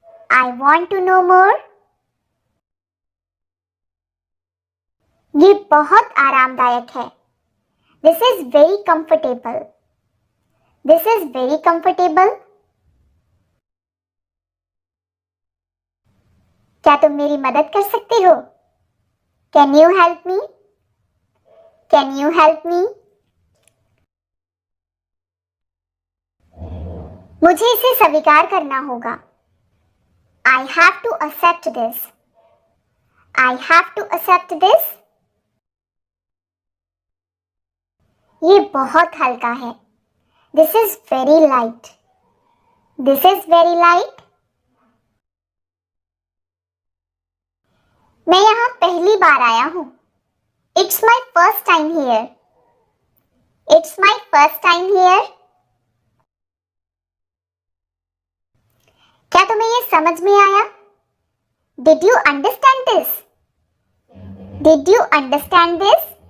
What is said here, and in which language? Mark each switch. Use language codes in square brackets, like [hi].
[en] I want to know more. [hi] ये बहुत आरामदायक है. [en] This is very comfortable. This is very comfortable. [hi] क्या तुम मेरी मदद कर सकते हो? [en] Can you help me? Can you help me? [hi] मुझे इसे स्वीकार करना होगा. [en] I have to accept this. I have to accept this. [hi] ये बहुत हल्का है. [en] This is very light. This is very light. [hi] मैं यहाँ पहली बार आया हूँ. [en] It's my first time here. It's my first time here. [hi] क्या तुम्हें ये समझ में आया? [en] Did you understand this? Did you understand this?